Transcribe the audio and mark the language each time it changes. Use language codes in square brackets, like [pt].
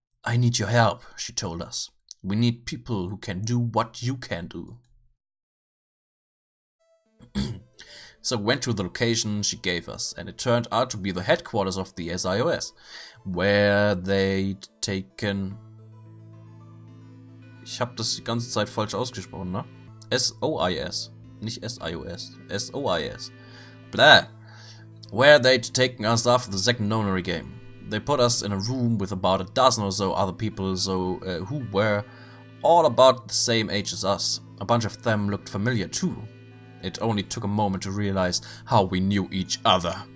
[en] I need your help, she told us. We need people who can do what you can do. So we went to the location she gave us, and it turned out to be the headquarters of the SIOS, where they'd taken... [de] Ich habe das die ganze Zeit falsch ausgesprochen, ne? SOIS, nicht SIOS, SOIS. Blah! [en] Where they'd taken us after the second Nonary game. They put us in a room with about a dozen or so other people who were all about the same age as us. A bunch of them looked familiar too. It only took a moment to realize how we knew each other.